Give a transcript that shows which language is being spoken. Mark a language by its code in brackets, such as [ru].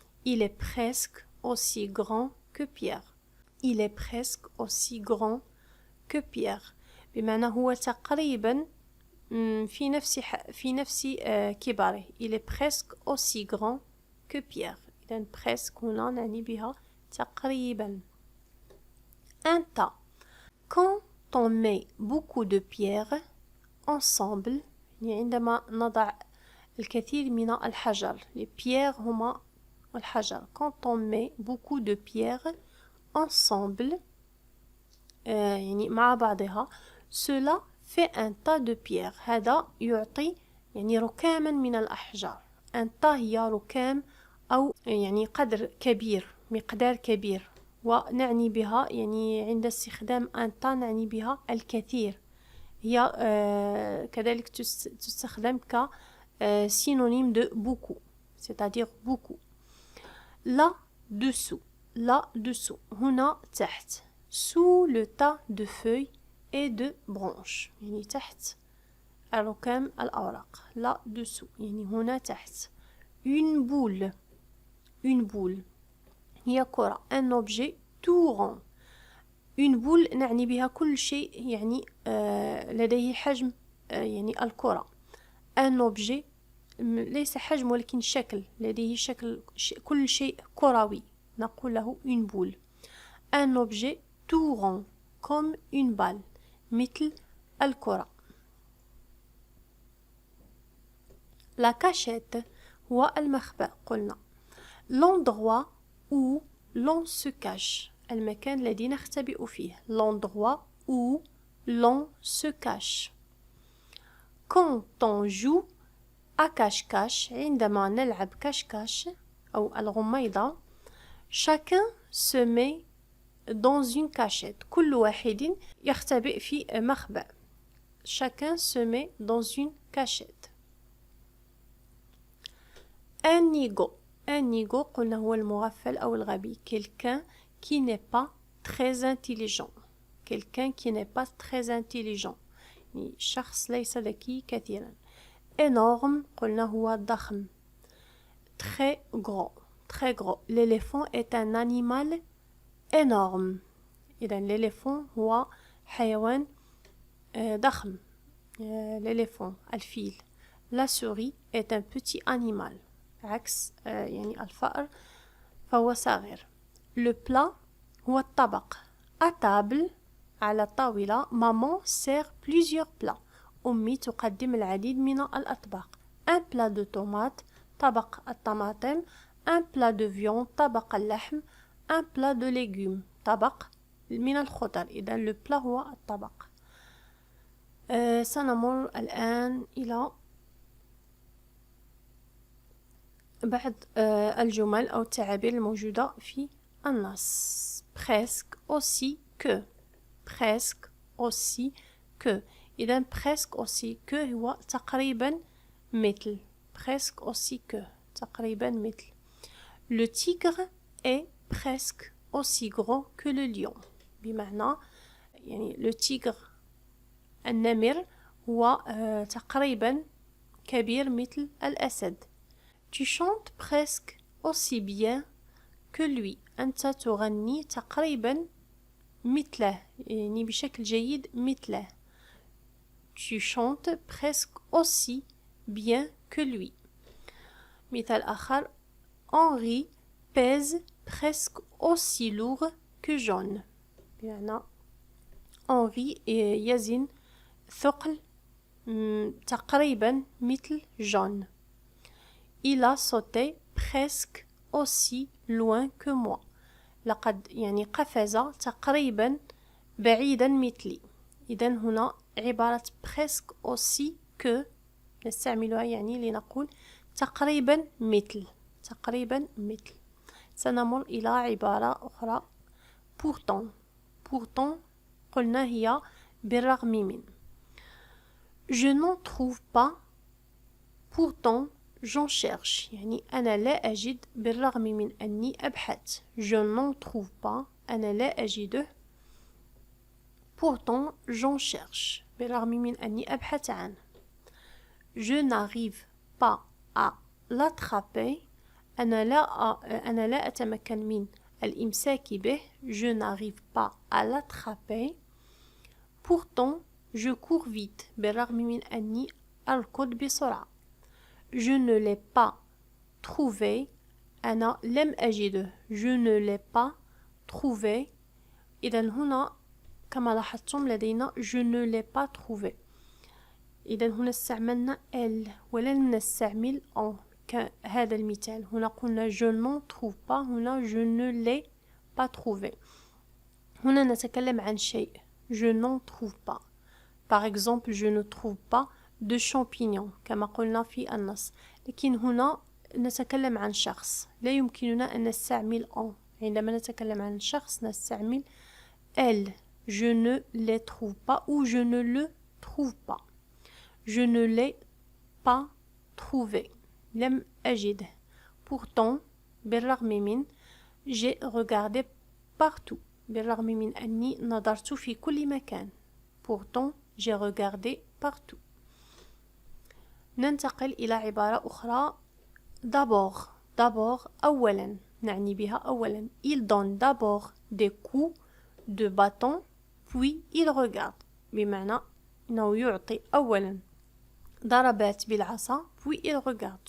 [fr] il est presque aussi grand que Pierre. il est presque aussi grand que Pierre. [ar] بمعنى هو تقريبا في نفس كبره. [fr] il est presque aussi grand que Pierre. [ar] إذن presque هنا نعني بها تقريبا. [fr] un tas. quand on met beaucoup de pierres ensemble [ar] يعني عندما نضع الكثير من الحجر. [fr] les pierres [ar] هما الحجر. [fr] quand on met beaucoup de pierres ensemble [ar] يعني مع بعضها [fr] cela fait un tas de pierres. [ar] هذا يعطي يعني ركاما من الأحجار. un tas هي ركام أو يعني قدر كبير، مقدار كبير، ونعني بها يعني عند استخدام un tas نعني بها الكثير. هي كذلك تستخدم ك [fr] synonyme de beaucoup, c'est-à-dire beaucoup. [ar] là-dessous هنا تحت. [fr] sous le tas de feuilles et de branches [ar] يعني تحت الركام الأوراق. là-dessous يعني هنا تحت. une boule هي كرة. [fr] un objet tout rond. [ar] une boule نعني بها كل شيء يعني لديه حجم يعني الكرة. un objet ليس حجم ولكن شكل، لديه شكل كل شيء كروي، نقول له une boule. [fr] un objet tout rond comme une balle [ar] مثل الكرة. la cachette هو المخبأ قلنا. [fr] l'endroit où l'on se cache [ar] المكان الذي نختبئ فيه. [fr] l'endroit où l'on se cache. quand on joue à cache-cache [ar] عندما نلعب كاش-كاش أو الغميضة [fr] chacun se met dans une cachette. [ar] كل واحد يختبئ في مخبأ. [fr] chacun se met dans une cachette. [ar] un nigo قلنا هو المغفل أو الغبي. [fr] quelqu'un qui n'est pas très intelligent. quelqu'un qui n'est pas très intelligent [ar] يعني شخص ليس ذكي كثيرا. énorme قلنا هو ضخم. [fr] très gros. l'éléphant est un animal énorme. [ar] إذا l'éléphant هو حيوان ضخم. [fr] l'éléphant [ar] الفيل. [fr] la souris est un petit animal. [ar] عكس يعني الفأر فهو صغير. le plat هو الطبق. [fr] à table [ar] على الطاولة. [fr] maman sert plusieurs plats. [ar] أمي تقدم العديد من الأطباق. [fr] un plat de tomates [ar] طبق الطماطم. [fr] un plat de viande [ar] طبق اللحم. [fr] un plat de légumes [ar] طبق من الخضر. إذا le plat هو الطبق. سنمر الآن إلى بعض الجمل أو التعابير الموجودة في النص. [fr] presque aussi que. presque aussi que. [ar] إذا presque aussi que هو تقريبا مثل. [fr] presque aussi que [ar] تقريبا مثل. [fr] le tigre est presque aussi gros que le lion. [ar] بمعنى يعني [fr] le tigre [ar] النمر هو تقريبا كبير مثل الأسد. [fr] tu chantes presque aussi bien que lui. [ar] أنت تغني تقريبا مثله يعني بشكل جيد مثله. [fr] tu chantes presque aussi bien que lui. [ar] مثال آخر. [fr] Henri pèse presque aussi lourd que John. [ar] بمعنى Henri يزن ثقل تقريبا مثل جون. [fr] il a sauté presque aussi loin que moi. [ar] لقد يعني قفز تقريبا بعيدا مثلي. إذا هنا عبارة presque aussi que نستعملها يعني لنقول تقريبا مثل. تقريبا مثل. سنمر إلى عبارة أخرى. pourtant قلنا هي بالرغم من. [fr] je n'en trouve pas pourtant j'en cherche [ar] يعني أنا لا أجد بالرغم من أني أبحث. [fr] je n'en trouve pas [ar] أنا لا أجده. [fr] pourtant j'en cherche [ar] بالرغم من أني أبحث عنه. [fr] je n'arrive pas à l'attraper [ar] أنا لا أتمكن من الإمساك به. [fr] je n'arrive pas à l'attraper. pourtant je cours vite [ar] بالرغم من أني أركض بسرعة. [fr] je ne l'ai pas trouvé [ar] أنا لم أجده. [fr] je ne l'ai pas trouvé. [ar] إذا هنا كما لاحظتم لدينا [fr] je ne l'ai pas trouvé. [ar] إذا هنا استعملنا elle ولم نستعمل en كهذا المثال. هنا قلنا [fr] je n'en trouve pas. هنا je ne l'ai pas trouvé. [ar] هنا نتكلم عن شيء. [fr] je n'en trouve pas. Par exemple, je ne trouve pas de champignons [ar] كما قلنا في النص. لكن هنا نتكلم عن شخص، لا يمكننا أن نستعمل on. عندما نتكلم عن شخص نستعمل elle. [fr] Je ne les trouve pas ou je ne le trouve pas. Je ne l'ai pas trouvé. [ar] لم أجده. [fr] Pourtant, [ar] بالرغم من [fr] j'ai regardé partout. [ar] بالرغم من أني نظرت في كل مكان. [fr] Pourtant, j'ai regardé partout. [ar] ننتقل إلى عبارة أخرى. D'abord. [fr] D'abord أولا. [ar] نعني بها أولا. [fr] Il donne d'abord des coups de bâton puis il regarde. [ar] بمعنى أنه يعطي أولا ضربات بالعصا [fr] puis il regarde.